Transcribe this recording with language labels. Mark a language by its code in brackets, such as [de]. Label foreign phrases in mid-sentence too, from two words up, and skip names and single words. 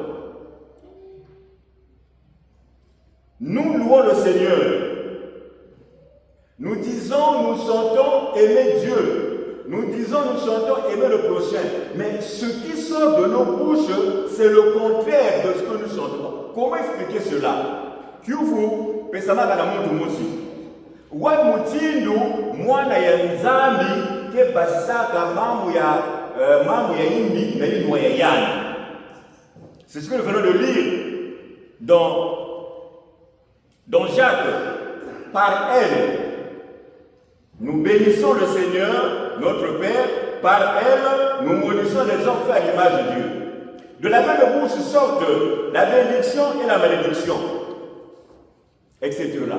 [fr] Nous louons le Seigneur. Nous disons, nous chantons aimer Dieu. Nous disons, nous chantons aimer le prochain. Mais ce qui sort de nos bouches, c'est le contraire de ce que nous chantons. Comment expliquer cela? [kg] Kiufu, pesama kana muntu musi. Wa mutindu mwana ya nzambi ke basaka mambo ya imbi na inwa ya yani. [fr] C'est ce que nous venons de lire dans Jacques. Par elle, nous bénissons le Seigneur, notre Père. Par elle, nous maudissons les hommes faits à l'image de Dieu. De la même bouche sortent la bénédiction et la malédiction, etc.